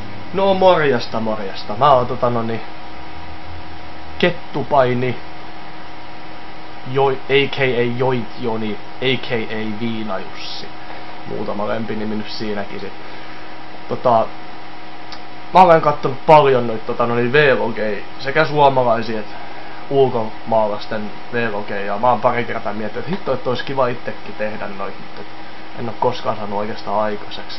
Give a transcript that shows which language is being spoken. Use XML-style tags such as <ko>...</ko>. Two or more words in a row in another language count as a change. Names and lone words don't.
<fi>No morjesta. Mä oon Kettupaini, a.k.a. Joint Joni, a.k.a. Viina Jussi. Muutama lempinimi nyt siinäkin sit. Mä olen kattonut paljon noita vlogeja, sekä suomalaisia että ulkomaalaisten vlogeja. Mä oon pari kertaa miettinyt, että hitto, että olisi kiva itsekin tehdä noita, mutta en oo koskaan saanut oikeastaan aikaiseksi.</fi>